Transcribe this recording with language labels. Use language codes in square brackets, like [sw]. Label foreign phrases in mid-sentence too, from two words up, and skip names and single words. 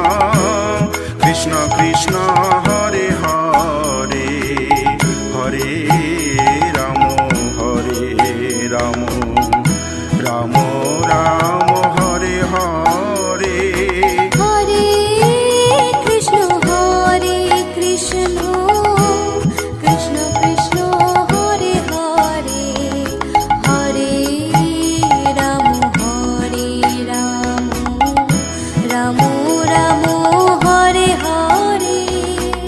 [sa] কৃষ্ণ হরে হরে হরে রাম রাম হরে হরে হরে কৃষ্ণ কৃষ্ণ কৃষ্ণ হরে হরে হরে রাম রাম হরে হরে